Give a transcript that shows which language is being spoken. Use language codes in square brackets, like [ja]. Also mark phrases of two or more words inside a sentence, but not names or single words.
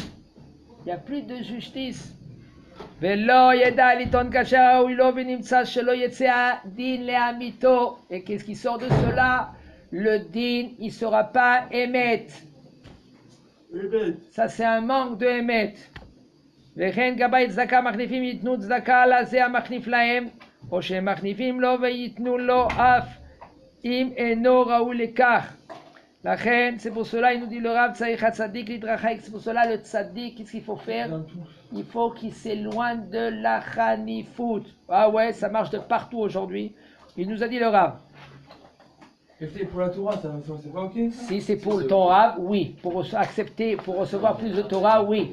[fr] Il n'y a plus de justice. Et qu'est-ce qui sort de cela? Le din, il ne sera pas émet. Ça, c'est un manque de émet. [he] וכן גבאי צדקה מחניפים ייתנו צדקה לזה המחניף להם, או שהם מחניפים לו וייתנו לו אף אם אינו ראוי לכך. לכן, [fr] c'est pour cela, il nous dit le Rav, [he] צריך הצדיק להתרחק, [fr] c'est pour cela le tzaddik, qu'est-ce qu'il faut faire? Il faut qu'il s'éloigne de la chanifout. Ah ouais, ça marche de partout aujourd'hui. Il nous a dit le Rav. Et pour la Torah, c'est pas ok ça? Si c'est pour le Torah, oui. Pour accepter, pour recevoir plus de Torah, oui.